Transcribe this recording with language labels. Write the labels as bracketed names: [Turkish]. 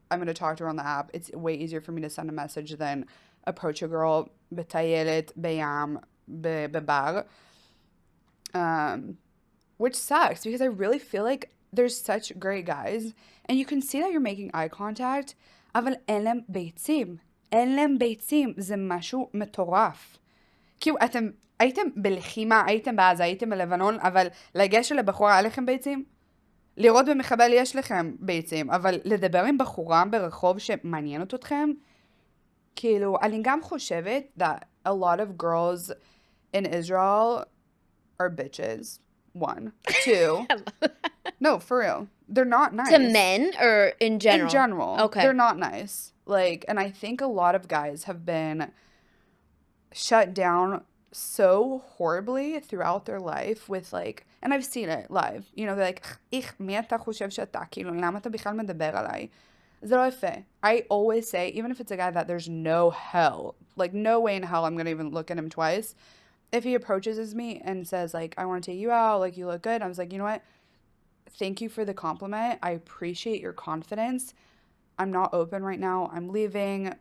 [English] I'm going to talk to her on the app. It's way easier for me to send a message than approach a girl بتايلت بيام ببار. Which sucks because I really feel like there's such great guys and you can see that you're making eye contact. [Hebrew] אבל אין להם ביצים. אין להם ביצים. זה משהו מטורף. כאילו, אתם הייתם בלחימה, הייתם בעזה, הייתם בלבנון, אבל לגשת לבחורה היה לכם ביצים? לראות במחבל יש לכם ביצים, אבל לדבר עם בחורה ברחוב שמעניינת אתכם? כאילו, אני גם חושבת [English] that a lot of girls in Israel are bitches. 1. 2. No, for real. They're not nice. To men or in general? In general. Okay. They're not nice. Like, and I think a lot of guys have been shut down so horribly throughout their life with, like, and I've seen it live. You know, they're like, [Hebrew] איך, מי אתה חושב שאתה? כאילו, למה אתה בכלל מדבר עליי? זה לא יפה. [English] I always say, even if it's a guy that there's no hell, like, no way in hell I'm going to even look at him twice. If he approaches me and says, like, I want to take you out, like, you look good, I was like, you know what? Thank you for the compliment. I appreciate your confidence. I'm not open right now. I'm leaving.